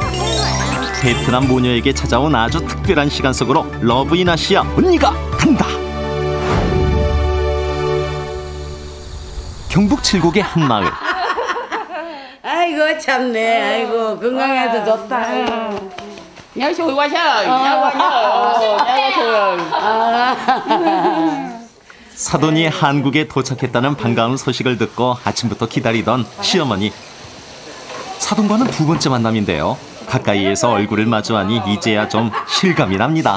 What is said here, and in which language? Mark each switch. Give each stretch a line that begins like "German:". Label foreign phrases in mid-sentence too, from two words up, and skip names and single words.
Korean: 베트남 모녀에게 찾아온 아주 특별한 시간 속으로 러브인아시아 언니가 간다. 경북 칠곡의 한 마을. 아이고 참네. 아이고 건강해서 좋다.
Vietnamese: nhớ xui quá sao?
Korean: 사돈이 한국에 도착했다는 반가운 소식을 듣고 아침부터 기다리던 시어머니. 사돈과는 두 번째 만남인데요. 가까이에서 얼굴을 마주하니 이제야 좀 실감이 납니다.